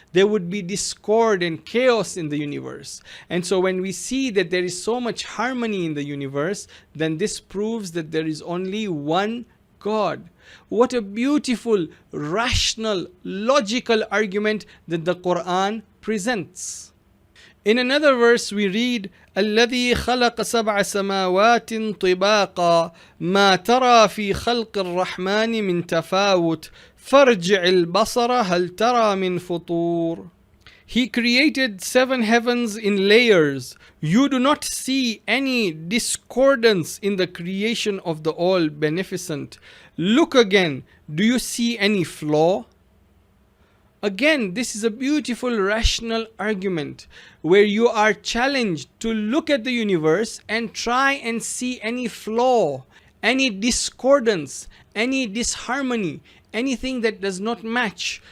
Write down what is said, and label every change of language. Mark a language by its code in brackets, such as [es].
[en] There would be discord and chaos in the universe. And so when we see that there is so much harmony in the universe, then this proves that there is only one God. What a beautiful, rational, logical argument that the Quran presents. In another verse we read, [ar] الذي خلق سبع سماوات طباقا ما ترى في خلق الرحمن من تفاوت فارجع البصر هل ترى من فطور. [en] He created 7 heavens in layers. You do not see any discordance in the creation of the All-Beneficent. Look again. Do you see any flaw? Again, this is a beautiful rational argument where you are challenged to look at the universe and try and see any flaw, any discordance, any disharmony, anything that does not match.